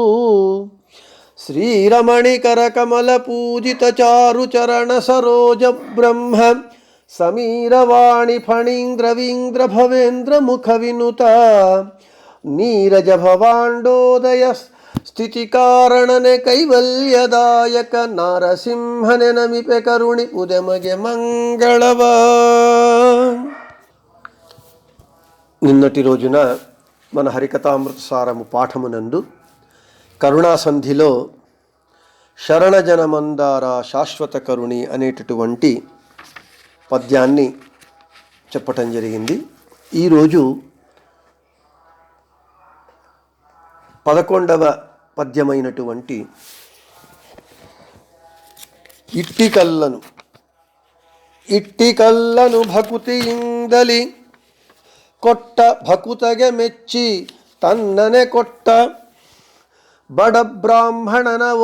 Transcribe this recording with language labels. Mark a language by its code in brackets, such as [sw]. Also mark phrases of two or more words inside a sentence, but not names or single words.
[kn] ಶ್ರೀರಮಣಿಕರ ಕಮಲ ಪೂಜಿತ ಚಾರು ಚರಣ ಸರೋಜ ಬ್ರಹ್ಮ ಸಮೀರವಾಣಿ ಫಣೀಂದ್ರವೀಂದ್ರ ಭವೇಂದ್ರ ಮುಖ ವಿನುತ ನೀರಜ ಭವಾಂಡೋದಯ ಸ್ಥಿತಿ ಕಾರಣನೆ ಕೈವಲ್ಯದಾಯಕ ನಾರಸಿಂಹನೆ ನಮಿಪೆ ಕರುಣಿ ಉದಮಗೆ మంగళవ. [te] నిన్నటి రోజున మన హరికథామృత సారము పాఠమునందు కరుణాసంధిలో శరణజన మందార శాశ్వత కరుణి అనేటటువంటి పద్యాన్ని చెప్పటం జరిగింది. ఈరోజు 11వ పద్యమైనటువంటి [kn] ಇಟ್ಟಿಕಲ್ಲನು ಭಕುತಿಯಿಂದಲಿ ಕೊಟ್ಟ ಭಕುತಗೆ ಮೆಚ್ಚಿ ತನ್ನನೆ ಕೊಟ್ಟ ಬಡ ಬ್ರಾಹ್ಮಣನ